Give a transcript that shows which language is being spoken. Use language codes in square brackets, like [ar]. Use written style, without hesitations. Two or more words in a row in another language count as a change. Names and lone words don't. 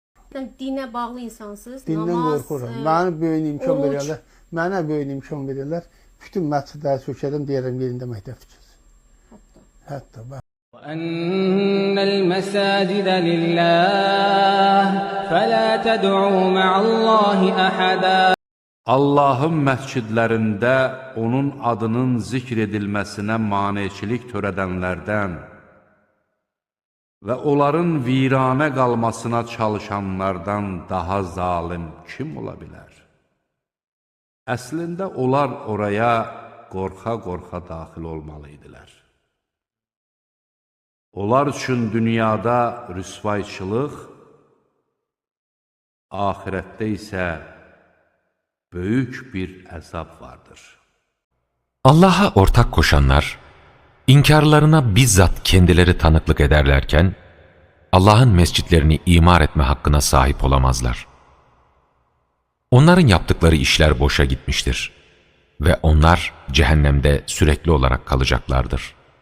[az] Dinə bağlı insansınız. Dindən Namaz, qorxuram. Mənə böyük imkan oruç. verirlər. Mənə böyük imkan verirlər. Bütün məscidləri sökərəm, deyərəm yerində məktəb tikəcəm. Hətta bax. [ar] وأن المساجد لله فلا تدعوا مع الله أحدا. [az] Allahın məscidlərində onun adının zikr edilməsinə maneçilik törədənlərdən və onların viranə qalmasına çalışanlardan daha zalim kim ola bilər? Əslində onlar oraya qorxa-qorxa daxil olmalıydilər. Onlar üçün dünyada rüsvayçılıq, ahirətdə isə böyük bir əzab vardır. [tr] Allah'a ortak koşanlar, inkarlarına bizzat kendileri tanıklık ederlerken, Allah'ın mescitlerini imar etme hakkına sahip olamazlar. Onların yaptıkları işler boşa gitmiştir ve onlar cehennemde sürekli olarak kalacaklardır.